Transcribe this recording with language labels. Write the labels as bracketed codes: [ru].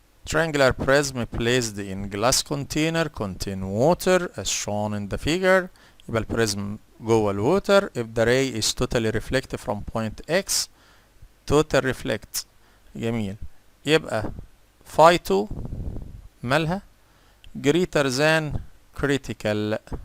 [en] Triangular prism placed in glass container contain water as shown in the figure. [ar] يبقى البريزم جوه الووتر. [en] if the ray is totally reflected from point X، total reflect. [ar] جميل، يبقى phi 2 مالها [en] greater than critical.